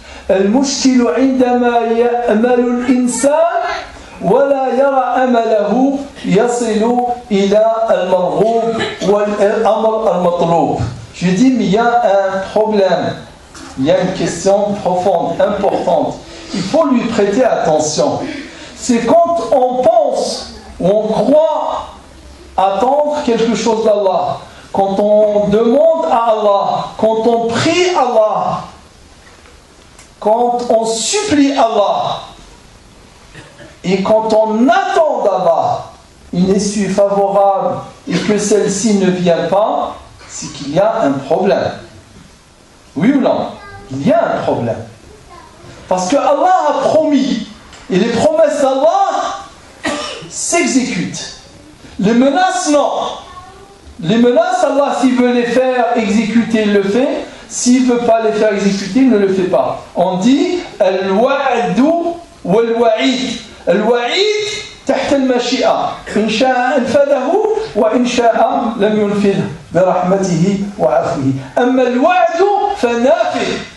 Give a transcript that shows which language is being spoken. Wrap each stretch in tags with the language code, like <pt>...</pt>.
<ar>المشكل عندما يأمل الإنسان ولا يرى أمله يصل إلى المرغوب والأمر المطلوب.</ar> <fr>Je dis, mais il y a un problème, il y a une question profonde, importante. Il faut lui prêter attention. C'est quand on pense ou on croit attendre quelque chose d'Allah, quand on demande à Allah, quand on prie Allah, quand on supplie Allah, et quand on attend d'Allah une issue favorable et que celle-ci ne vient pas, c'est qu'il y a un problème. Oui ou non? Il y a un problème. Parce que Allah a promis, et les promesses d'Allah s'exécutent. Les menaces, non. Les menaces, Allah, s'il veut les faire exécuter, il le fait. S'il ne veut pas les faire exécuter, il ne le fait pas. On dit al-wa'du wal-wa'id.</fr> <ar>Al-wa'id تحت المشيئة إن شاء أنفذه وإن شاء لم ينفذه برحمته وعفوه أما الوعد فنافذ.</ar>